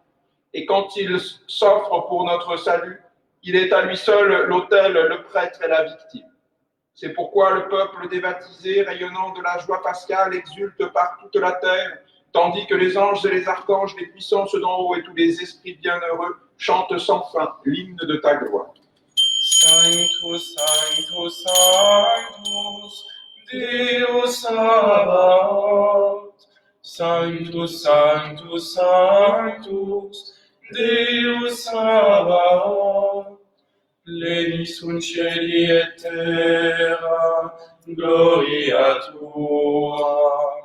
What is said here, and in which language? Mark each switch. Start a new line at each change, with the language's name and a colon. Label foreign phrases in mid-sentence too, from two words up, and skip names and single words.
French: Et quand il s'offre pour notre salut, il est à lui seul l'autel, le prêtre et la victime. C'est pourquoi le peuple des baptisés, rayonnant de la joie pascale, exulte par toute la terre, tandis que les anges et les archanges, les puissances d'en haut et tous les esprits bienheureux chantent sans fin l'hymne de ta gloire.
Latin: Sanctus, Sanctus, Sanctus, Deus Sabaoth. Sanctus, Sanctus, Sanctus, Deus Sabaoth. Pleni sunt cieli et terra, gloria tua.